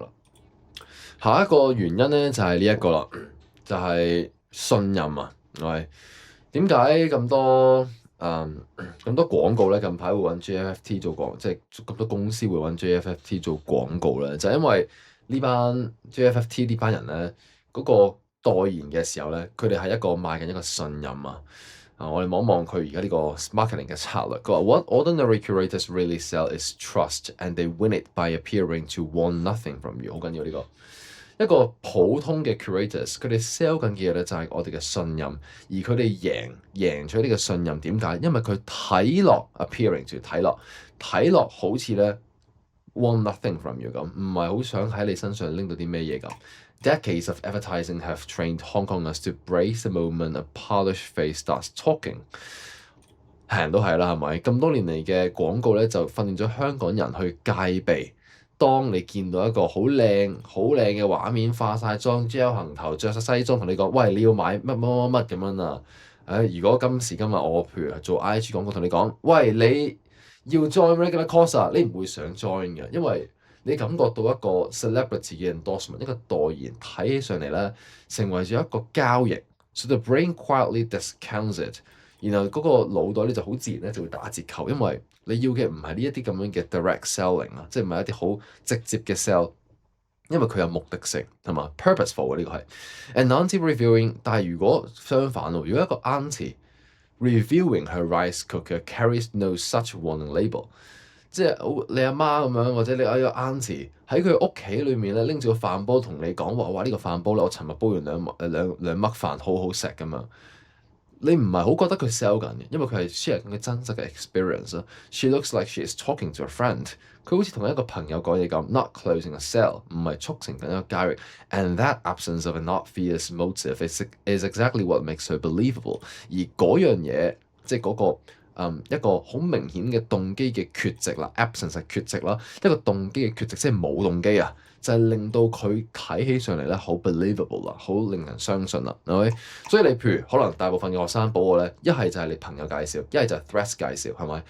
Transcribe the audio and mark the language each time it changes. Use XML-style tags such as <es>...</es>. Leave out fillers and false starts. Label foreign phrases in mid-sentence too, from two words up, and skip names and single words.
<yue>下一個原因咧就係呢一個啦，就係信任啊，係點解咁多咁多廣告咧？近排會揾 JFFT 做廣，即係咁多公司會揾 JFFT 做廣告咧，就係因為呢班 JFFT 呢班人咧嗰個代言嘅時候咧，佢哋係一個賣緊一個信任啊！我哋望一望佢而家呢個 marketing 嘅策略，佢話</yue> <en>What ordinary curators really sell is trust, and they win it by appearing to want nothing from you。</en> <yue>好緊要呢個。一個普通嘅 curators，佢哋 sell 緊嘅嘢咧就係我哋嘅信任，而佢哋贏取呢個信任點解？因為佢睇落</yue> <en>appearing to</en> <yue>睇落好似咧</yue> <en>want nothing from you</en> <yue>咁，唔係好想喺你身上拎到啲咩嘢咁。</yue> <en>Decades of advertising have trained Hong Kongers to brace the moment a polished face starts talking。</en> <yue>係人都係啦，係咪？咁多年嚟嘅廣告咧，就訓練咗香港人去戒備。當你見到一個好靚嘅畫面，化晒妝、gel 行頭、着晒西裝，同你講：喂，你要買乜咁樣啊？如果今時今日我譬如做 IG 廣告，同你講：喂，你要</yue> <en>join regular course</en> <yue>啊，你唔會想 join 嘅，因為你感覺到一個 celebrity 嘅 endorsement，一個代言睇起上嚟咧，成為咗一個交易。</yue> <en>So the brain quietly discounts it，</en> <yue>然後嗰個腦袋咧就好自然咧就會打折扣，因為你要嘅唔係呢一啲咁樣嘅</yue> <en>direct selling</en> <yue>啊，即係唔係一啲好直接嘅 sell，因為佢有目的性係嘛 purposeful 嘅呢個係。</yue> <en>And auntie reviewing，</en> <yue>但係如果相反喎，如果一個</yue> <en>auntie reviewing her rice cooker carries no such warning label。</en> <yue>即係你阿媽咁樣，或者你個 auntie 喺佢屋企裏面咧拎住個飯煲同你講話，哇！呢個飯煲咧，我尋日煲完兩麥飯，好好食咁樣。你唔係好覺得佢 sell 緊嘅，因為佢係 share 緊佢真實嘅 experience 咯。</yue> <en>She looks like she is talking to a friend。</en> <yue>佢好似同一個朋友講嘢咁 ，</yue> <en>not closing a sale，</en> <yue>唔係促成緊一個交易。</yue> <en>And that absence of an obvious motive is exactly what makes her believable。</en> <yue>而嗰樣嘢，即係嗰個。一個好明顯嘅動機嘅缺席啦 ，absence 係缺席啦，一個動機嘅缺席即係冇動機啊，就係令到佢睇起上嚟咧好 believable 啦，好令人相信啦，係咪？所以你譬如可能大部分嘅學生補我咧，一係就係你朋友介紹，一係就係 Threads 介紹，係咪？</yue>